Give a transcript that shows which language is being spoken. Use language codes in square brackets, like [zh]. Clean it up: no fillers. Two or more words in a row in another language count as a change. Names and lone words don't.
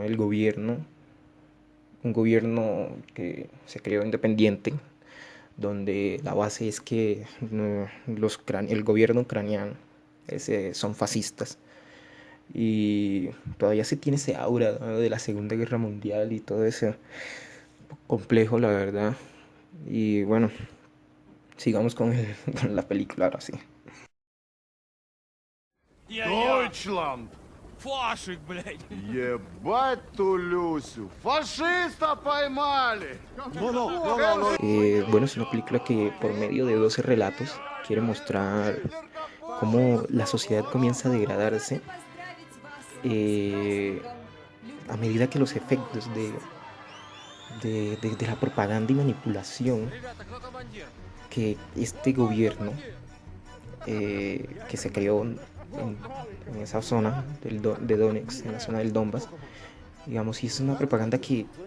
[es] El gobierno, un gobierno que se creó independiente, donde la base es que no, el gobierno ucraniano son fascistas y todavía se tiene ese aura, ¿no? De la Segunda Guerra Mundial y todo ese complejo, la verdad. Y bueno, sigamos con, con la película ahora sí. [de] Deutschland! [ru] Фашик, блядь! Ебать ту Люсю! Фашиста поймали! [es] Bueno, es una película que por medio de 12 relatos quiere mostrar cómo la sociedad comienza a degradarse eh, a medida que los efectos de la propaganda y manipulación que este gobierno que se creó en esa zona de Donetsk, en la zona del Donbass, digamos, y es una propaganda que